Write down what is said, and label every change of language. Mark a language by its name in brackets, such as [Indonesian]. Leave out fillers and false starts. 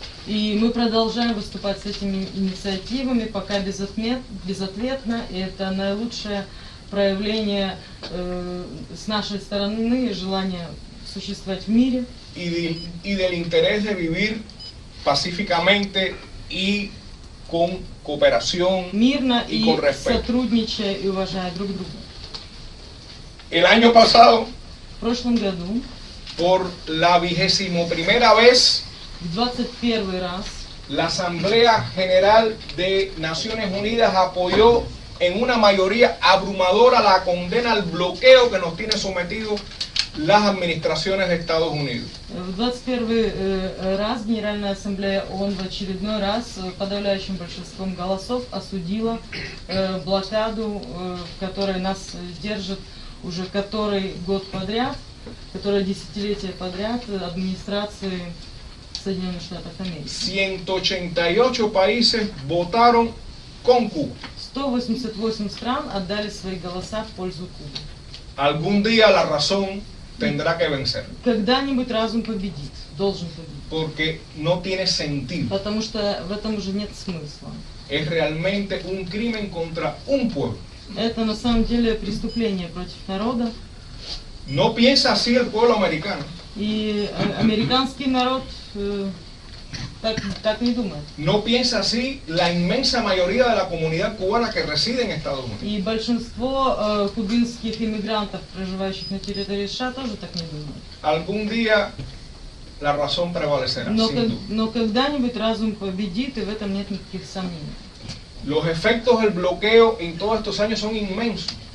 [Russian] И мы продолжаем выступать с этими инициативами, пока безответно. И это наилучшее проявление с нашей стороны желания существовать в мире. [Spanish] y del interés de vivir pacíficamente y con cooperación [Russian] Мирно [Spanish] y [Russian] и [Spanish] con respeto. [Russian] сотрудничая и уважая друг друга. [Spanish] El año pasado, [Russian] В прошлом году, [Spanish] por la 21ª vez, [Russian] в 21 раз, [Spanish] la Asamblea General de Naciones Unidas apoyó en una mayoría abrumadora la condena al bloqueo que nos tiene sometidos las administraciones de Estados Unidos. [Russian] в 21 раз Генеральная Ассамблея ООН в очередной раз подавляющим большинством голосов осудила блокаду, в которой нас держит уже который год подряд, которое десятилетие подряд администрации Соединенных Штатов Америки. [Spanish] 188 países votaron con Cuba. [Russian] 188 стран отдали свои голоса в пользу Кубы. [Spanish] Algún día la razón tendrá que vencer, [Russian] Когда-нибудь разум победит, должен победить. [Spanish] porque no tiene sentido. [Russian] Потому что в этом уже нет смысла. [Spanish] Es realmente un crimen contra un pueblo. [Russian] Это на самом деле преступление против народа. [Spanish] No piensa así el pueblo americano. [Russian] И американский народ так не думает. [Spanish] No piensa así la inmensa mayoría de la comunidad cubana que reside en Estados Unidos. [Russian] И большинство кубинских иммигрантов, проживающих на территории США, тоже так не думают. [Spanish] Algún día la razón prevalecerá, sin duda. [Russian] Но когда-нибудь разум победит, и в этом нет никаких сомнений. [Spanish] Los efectos del bloqueo en todos estos años son inmensos.